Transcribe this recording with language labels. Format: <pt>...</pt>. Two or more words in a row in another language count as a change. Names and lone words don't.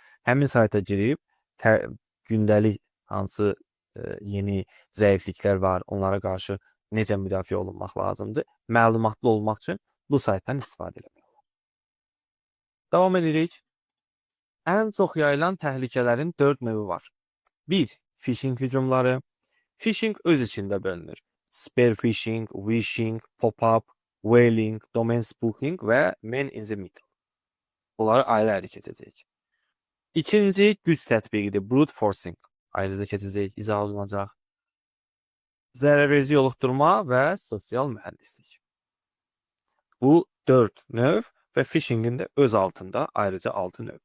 <az>Həmin sayta girib gündəlik hansı yeni zəifliklər var, onlara qarşı necə müdafiə olunmaq lazımdır, məlumatlı olmaq üçün bu saytdan istifadə etmək olar. Davam edirik. Ən çox yayılan təhlükələrin 4 növü var. 1. Phishing hücumları. Phishing öz içində bölünür.</az> <en>Spear phishing, wishing, pop-up, whaling, domain spoofing və man in the middle.</en> <az>Bunları ayrı-ayrı keçəcəyik. İkinci güc tətbiqidir.</az> <en>Brute forcing.</en> <az>Ayrıca keçəcəyik, izah olunacaq. Zərərverici yoluxdurma və sosial mühəndislik. Bu 4 növ və phishingin də öz altında ayrıca 6 növ.</az>